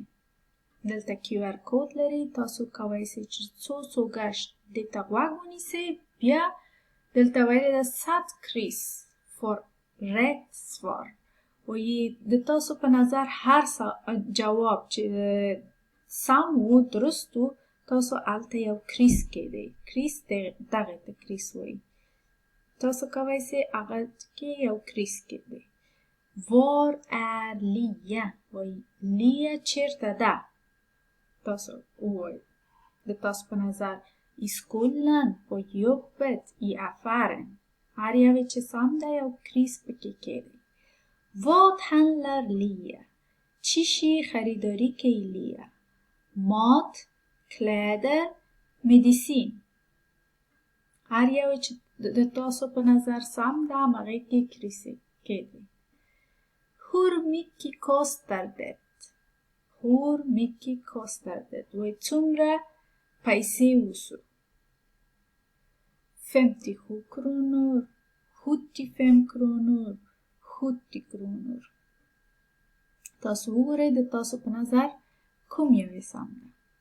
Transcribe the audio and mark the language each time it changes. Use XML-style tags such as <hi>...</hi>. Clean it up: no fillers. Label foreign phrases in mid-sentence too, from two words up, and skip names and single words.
<ps>دلته QR کود لري، تاسو کولی شئ چې څو ګشت دې ته غوږ ونیسئ. بیا دلته ویلې ده</ps> <sv>sätt kryss för rätt svar.</sv> <ps>وایي د تاسو په نظر هر جواب چې سم و درست و تاسو هلته یو کریس کیدئ. کریس دغې ته کریس وایي. تاسو کولی شئ هغه کې یو کریس کیدئ.</ps> <sv>Var är Lia?</sv> <ps>وایي لیا چیرته ده؟ تاسو ووایئ د تاسو په نظر</ps> <sv>i skolan, på jobbet, i affären.</sv> <ps>هر یوی چې سم ده یو کریس پکې کیدئ.</ps> <sv>Vad handlar Lia?</sv> <ps>چی شی خریداری کوي لیا؟</ps> <sv>Mat, kläder, medicin.</sv> <ps>هر یوی چې د تاسو په نظر سم ده همغې کې کریس کیدئ.</ps> <sv>Hur mycket kostar det? Hur mycket kostar det?</sv> <ps>وایي څومره پیسې وسو؟</ps> <sv>57 kronor, 75 kronor, 70 kronor.</sv> <ps>تاسو وګورئ د تاسو په نظر کوم یوی سم ده.</ps>